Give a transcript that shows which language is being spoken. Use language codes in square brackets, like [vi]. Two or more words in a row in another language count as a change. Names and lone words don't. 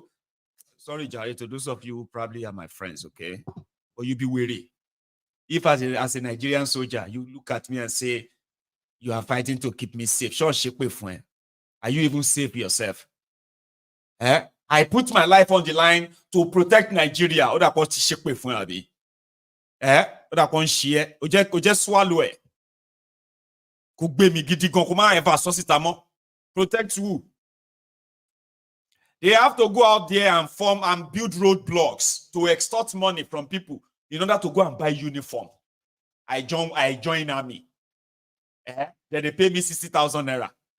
[en] Sorry, Jerry, to those of you who probably are my friends, okay? But you be wary. If as a Nigerian soldier, you look at me and say, you are fighting to keep me safe. Sure, are you even safe yourself? I put my life on the line to protect Nigeria. [yo] Oda ko ti sepe fun abi. Oda ko nse o je [en] swallow e. [yo] Ko gbe mi gidi gan ko ma [en] ever so [yo] sita mo. [en] Protect who? They have to go out there and form and build roadblocks to extort money from people in order to go and buy uniform. I join army. Then they pay me 60,000 naira.